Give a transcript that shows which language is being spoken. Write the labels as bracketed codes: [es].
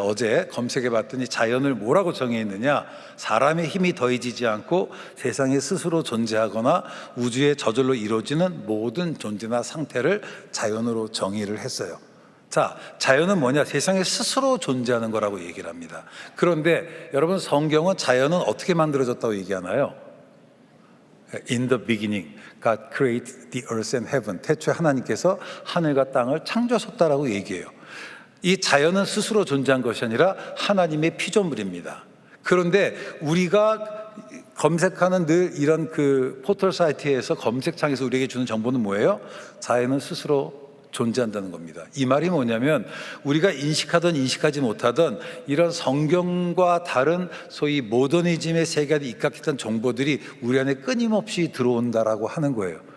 [ko] 어제 검색해봤더니 자연을 뭐라고 정의했느냐? 사람의 힘이 더해지지 않고 세상에 스스로 존재하거나 우주의 저절로 이루어지는 모든 존재나 상태를 자연으로 정의를 했어요. 자, 자연은 뭐냐? 세상에 스스로 존재하는 거라고 얘기를 합니다. 그런데 여러분, 성경은 자연은 어떻게 만들어졌다고 얘기하나요? [en] In the beginning, God created the earth and heaven. [ko] 태초에 하나님께서 하늘과 땅을 창조하셨다라고 얘기해요. 이 자연은 스스로 존재한 것이 아니라 하나님의 피조물입니다. 그런데 우리가 검색하는 늘 이런 그 포털 사이트에서 검색창에서 우리에게 주는 정보는 뭐예요? 자연은 스스로 존재한다는 겁니다. 이 말이 뭐냐면 우리가 인식하든 인식하지 못하든 이런 성경과 다른 소위 모더니즘의 세계에 입각했던 정보들이 우리 안에 끊임없이 들어온다라고 하는 거예요.